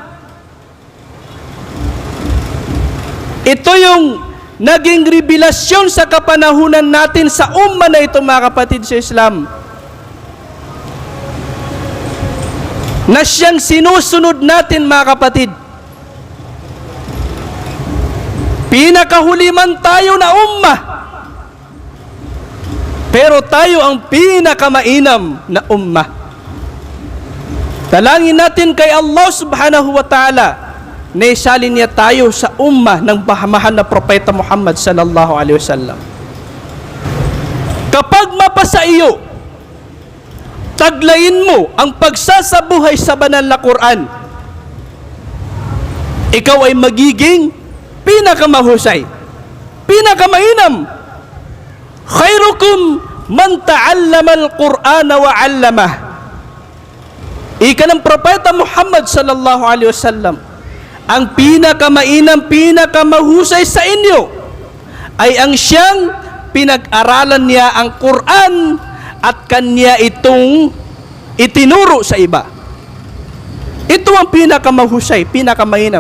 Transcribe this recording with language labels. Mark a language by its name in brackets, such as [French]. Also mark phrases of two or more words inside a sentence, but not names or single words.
[Filipino] Ito yung naging revelasyon sa kapanahunan natin sa Ummah na ito, mga kapatid sa Islam, na siyang sinusunod natin, mga kapatid. Pinakahuli man tayo na ummah, pero tayo ang pinakamainam na ummah. Dalangin natin kay Allah [Arabic] سبحانه وتعالى [Filipino] na isalin niya tayo sa ummah ng mahal na Propeta Muhammad [Arabic] صلى الله عليه وسلم. [Filipino] Kapag mapasa iyo, taglayin mo ang pagsasabuhay sa banal na Quran, ikaw ay magiging pinakamahusay, pinakamainam. [Arabic] خيركم من تعلم القرآن وعلمه. [Filipino] Ika ng Propeta Muhammad [Arabic] صلى الله عليه وسلم, [Filipino] ang pinakamainam, pinakamahusay sa inyo ay ang siyang pinag-aralan niya ang Quran at kanya itong itinuro sa iba. Ito ang pinakamahusay, pinakamainam.